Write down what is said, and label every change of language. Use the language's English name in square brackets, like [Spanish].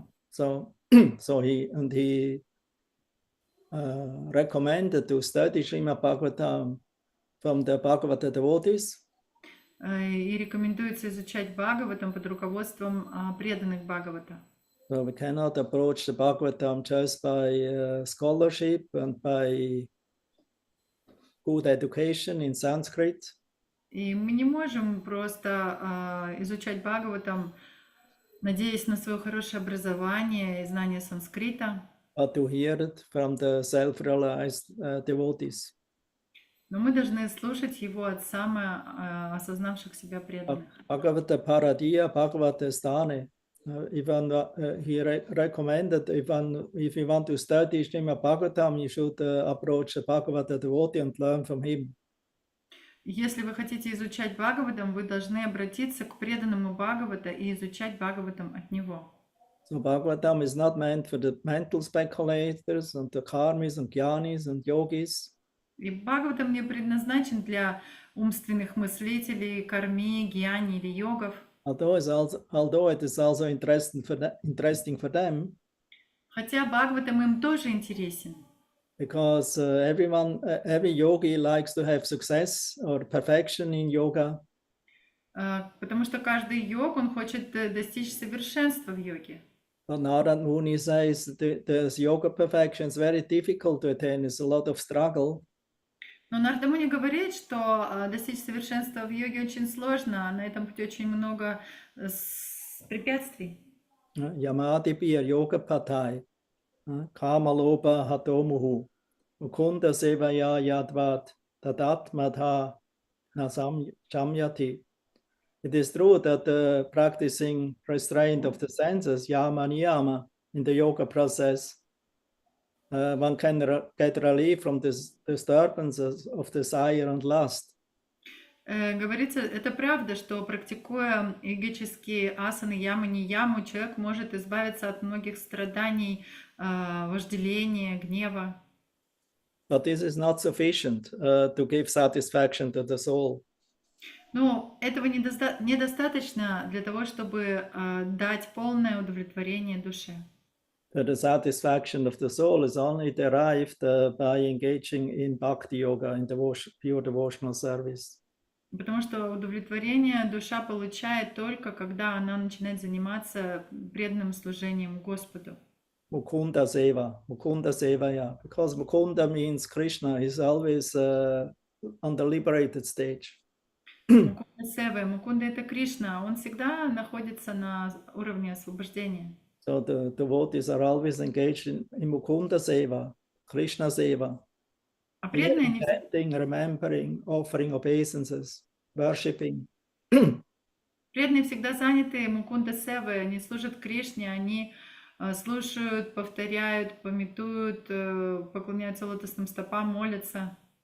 [English] So he recommended to study Srimad Bhagavatam from the Bhagavata devotees. [Russian] И рекомендуется изучать Бхагаватам под руководством преданных Бхагавата. [English] So we cannot approach the Bhagavatam just by scholarship and by good education in Sanskrit. [Russian] И мы не можем просто изучать Бхагаватам, надеясь на свое хорошее образование и знание санскрита. [English] But to hear it from the self-realized devotees. [Russian] Но мы должны слушать его от самоосознавших себя преданных. [Sanskrit] Bhagavata Paradiya, Bhagavata Sthane. [English] He recommended if you want to study Srimad Bhagavatam, you should approach the Bhagavata devotee and learn from him. [Russian] Если вы хотите изучать Бхагаватам, вы должны обратиться к преданному Бхагавата и изучать Бхагаватам от него. [English] So Bhagavatam is not meant for the mental speculators and the karmis and jnanis and yogis. [Russian] И Бхагаватам не предназначен для умственных мыслителей, карми, гьяни или йогов. [English] Although it is also interesting for them. [Russian] Хотя Бхагаватам им тоже интересен. [English] Because every yogi likes to have success or perfection in yoga. [Russian] Потому что каждый йог, он хочет достичь совершенства в йоге. [English] But Narad Muni says there's yoga perfection is very difficult to attain. It's a lot of struggle. [Russian] Но Нарада Муни говорит, что достичь совершенства в йоге очень сложно, на этом пути очень много препятствий. [Sanskrit] Yamadipir yoga patai, kamalopa hatomuhu, ukunda sevaya yadvat, tadatmadha nasam chamyati. [English] It is true that practicing restraint of the senses, yama niyama, in the yoga process, one can get relief from this disturbances of desire and lust. [Russian] Говорится, это правда, что практикуя йогические асаны, ямы, нияму, человек может избавиться от многих страданий, вожделения, гнева. [English] But this is not sufficient to give satisfaction to the soul. [Russian] Но этого недостаточно для того, чтобы дать полное удовлетворение душе. [English] But the satisfaction of the soul is only derived by engaging in bhakti yoga, in pure devotional service. [Russian] Потому что удовлетворение душа получает только, когда она начинает заниматься преданным служением Господу. [Sanskrit] Mukunda Sevaya. [English] Because Mukunda means Krishna is always on the liberated stage. [Russian] Мукунда Сева. Мукунда — это Кришна. Он всегда находится на уровне освобождения. [English] So the devotees are always engaged in Mukunda Seva, Krishna Seva. [Russian] А преданные, они [English] Chanting, remembering, offering obeisances, worshipping. [Russian] преданные всегда заняты Мукунда Севой. Они служат Кришне, они слушают, повторяют, памятуют, поклоняются лотосным стопам, молятся.